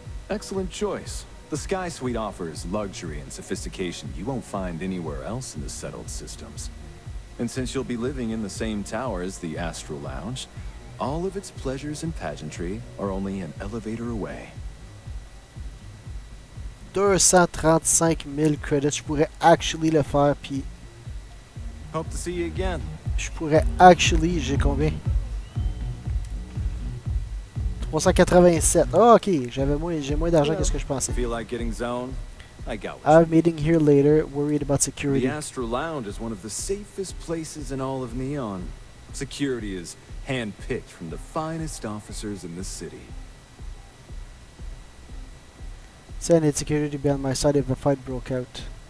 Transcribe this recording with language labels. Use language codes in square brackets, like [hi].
[en] Excellent choice. The Sky Suite offers luxury and sophistication you won't find anywhere else in the settled systems. And since you'll be living in the same tower as the Astro Lounge, all of its pleasures and pageantry are only an elevator away. [fr] 235 000 credits. Je pourrais [en] actually [fr] le faire, puis... [en] Hope to see you again. [fr] Je pourrais [en] actually... [fr] J'ai combien? 387. Oh, ok. J'ai moins d'argent que ce que je pensais. [en] Feel like getting zoned? I got I have a meeting here later. Worried about security. The Astro Lounge is one of the safest places in all of Neon. Security is hand-picked from the finest officers in the city. Say I need security to be on my side if a fight broke out.